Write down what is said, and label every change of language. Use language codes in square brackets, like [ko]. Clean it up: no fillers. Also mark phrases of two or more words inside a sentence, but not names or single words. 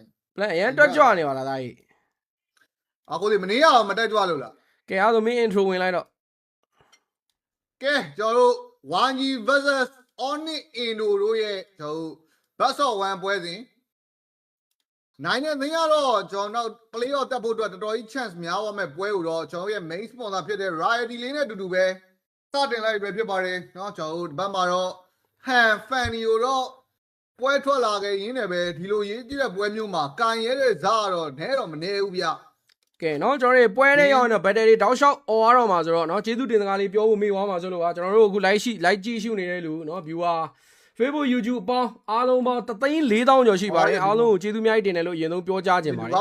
[my] ပလန်အရင်တက်ကြွနေပါလားသားကြီး အခုဒီမနေရအောင်မတက်ကြွလို့လား ကဲအားဆိုမင်း intro ဝင်လိုက်တော့ ကဲကျွန်တော်တို့ 1G versus Onyx Indo တို့ရဲ့ကျွန်တော်တို့ Best of 1 ပွဲစဉ်နိုင်တဲ့နေရတော့ကျွန်တော်တို့ [en] play off [my] တက်ဖို့အတွက်တော်တော်ကြီး chance များသွားမဲ့ပွဲကိုတော့ကျွန်တော်ရဲ့ [en] main sponsor [my] ဖြစ်တဲ့ Riot လေးနဲ့အတူတူပဲစတင်လိုက်ပဲဖြစ်ပါတယ်เนาะကျွန်တော်တို့ဒီဘက်မှာတော့ Han Fanny ကိုတော့ပွဲထွက်လာခဲ့ရင်းနဲ့ပဲဒီလိုရေးကြည့်တဲ့ပွဲမျိုးမှာကန်ရဲတဲ့ဇာတ်တော့နဲတော့မနေဘူးဗျ ကဲเนาะကျွန်တော်တို့ပွဲတဲ့ရောက်နေ battery တောက်လျှောက်អော်ရတော့မှာဆိုတော့เนาะကျေးဇူးတင်စကားလေးပြောဖို့မေ့သွားမှာဆိုလို့ပါကျွန်တော်တို့အခု live ကြည့်ရှုနေတဲ့လူเนาะ viewer Facebook YouTube အပေါင်းအားလုံးပေါင်း3,400,000ကျော်ရှိပါတယ်အားလုံးကိုကျေးဇူးအများကြီးတင်တယ်လို့အရင်ဆုံးပြောကြားခြင်းပါတယ်